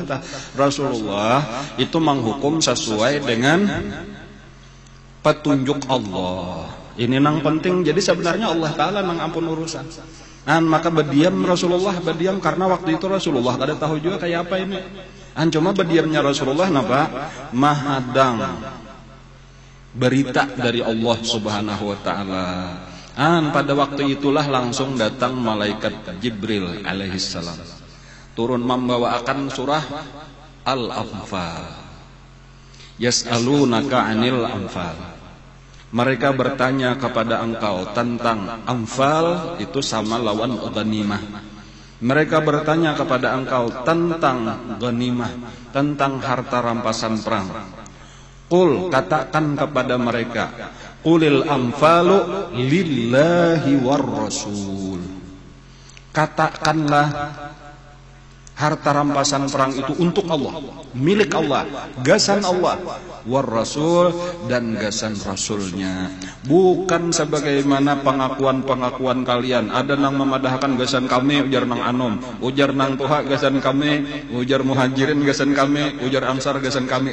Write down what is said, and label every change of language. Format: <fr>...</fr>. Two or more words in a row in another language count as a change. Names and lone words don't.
<bjn>Rasulullah itu menghukum sesuai dengan petunjuk Allah. Ini nang penting. Jadi sebenarnya Allah Ta'ala nang ampun urusan. Maka berdiam Rasulullah, berdiam karena waktu itu Rasulullah kada tahu juga kayak apa ini. Cuma berdiamnya Rasulullah napa? Mahadang berita dari Allah</bjn> <ar>سبحانه وتعالى.</ar> <bjn>Pada waktu itulah langsung datang malaikat Jibril alaihissalam. Turun membawakan surah Al-Anfal.</bjn> <ar>يسألونك عن الأنفال.</ar> <bjn>Mereka bertanya kepada engkau tentang Anfal, itu sama lawan ghanimah. Mereka bertanya kepada engkau tentang ghanimah, tentang harta rampasan perang. Qul, katakan kepada mereka,</bjn> <ar>قل الأنفال لله والرسول.</ar> <bjn>Katakanlah harta rampasan perang itu untuk Allah, milik Allah, gasan Allah,</bjn> <ar>والرسول,</ar> <bjn>dan gasan rasulnya. Bukan sebagaimana pengakuan-pengakuan kalian. Ada nang memadahkan gasan kami, ujar nang anom, ujar nang tuha gasan kami, ujar muhajirin gasan kami, ujar ansar gasan kami.</bjn>